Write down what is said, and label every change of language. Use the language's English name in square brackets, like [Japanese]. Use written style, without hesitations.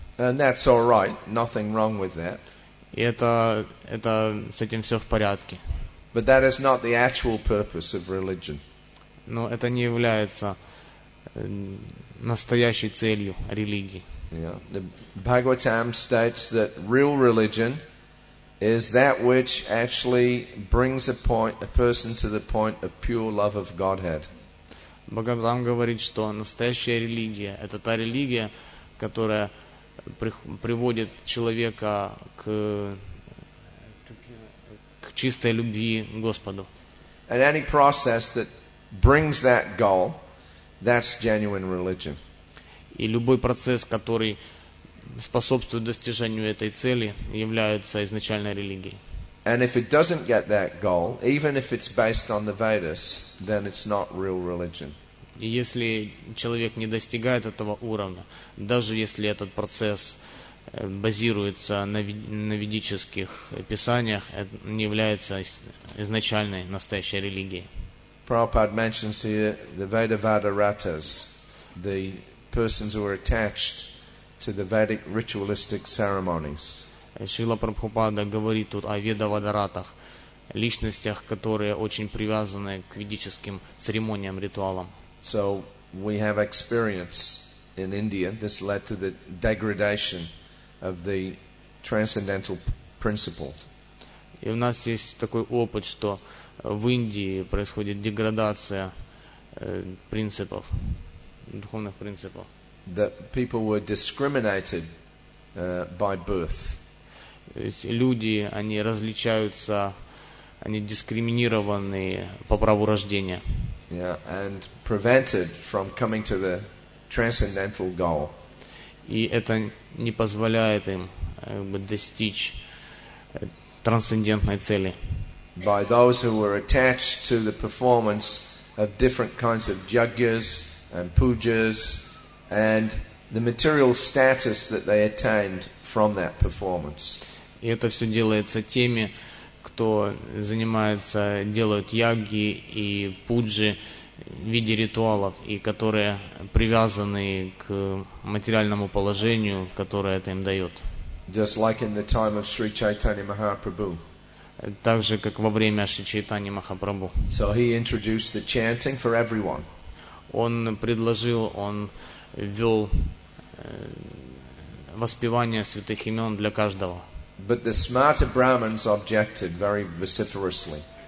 [English] And that's all right, nothing wrong with that. [Russian] И это с этим все в порядке. [English] But that is not the actual purpose of religion. [Russian] Но это не является настоящей целью религии. [English] Yeah. The Bhagavatam states that real religion is that which actually brings a person to the point of pure love of Godhead. [Russian] Бхагаватам говорит, что настоящая религия – это та религия, которая приводит человека к чистой любви к Господу. [English] And any process that brings that goal, that's genuine religion. [Russian] И любой процесс, который способствует достижению этой цели, является изначальной религией. [English] And if it doesn't get that goal, even if it's based on the Vedas, then it's not real religion. [Russian] И если человек не достигает этого уровня, даже если этот процесс базируется на ведических писаниях, это не является изначальной настоящей религией. [English] Prabhupada mentions here the Vedavadaratas, the persons who are attached to the Vedic ritualistic ceremonies. [Russian] Шрила Прабхупада говорит тут о ведавадаратах, личностях, которые очень привязаны к ведическим церемониям, ритуалам. [English] So we have experience in India. This led to the degradation of the transcendental principles. [Russian] И у нас есть такой опыт, что в Индии происходит деградация принципов, духовных принципов. [English] That people were discriminated by birth. [Russian] Люди, они различаются, они дискриминированы по праву рождения. [English] Yeah, and prevented from coming to the transcendental goal. [Russian] И это не позволяет им достичь трансцендентной цели. [English] By those who were attached to the performance of different kinds of yagyas and pujas and the material status that they attained from that performance. [Russian] И это все делается теми, кто делают яги и пуджи в виде ритуалов, и которые привязаны к материальному положению, которое это им дает. [English] Just like in the time of Sri Chaitanya Mahaprabhu. [Russian] Так же, как во время Шри Чайтаньи Махапрабху. [English] So he introduced the chanting for everyone. [Russian] Он ввел воспевание святых имен для каждого. [English] But the smarta Brahmins objected very vociferously.